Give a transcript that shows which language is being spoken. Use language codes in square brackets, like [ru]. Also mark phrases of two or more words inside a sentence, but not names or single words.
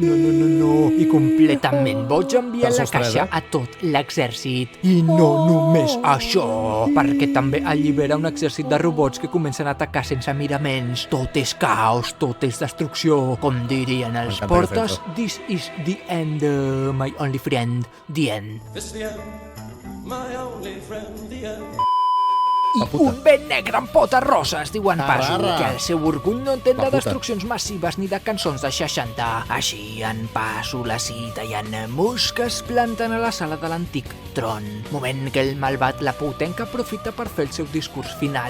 [ca] No. I completament boig envia la caixa a tot l'exèrcit. I no només això, perquè també allibera un exèrcit de robots que comencen a atacar sense miraments. Tot és caos, tot és destrucció. Com dirien els portes, [en] this is the end, my only friend, the end. This is the end, my only friend, the end. [ca] I un vent negre amb potes roses, diuen Pazu, que el seu orgull no entén de destruccions massives ni de cançons de 60. Així, en Pazu, la Cita i en Musk es planten a la sala de l'antic tron. Moment que el malvat Laputenc aprofita per fer el seu discurs final.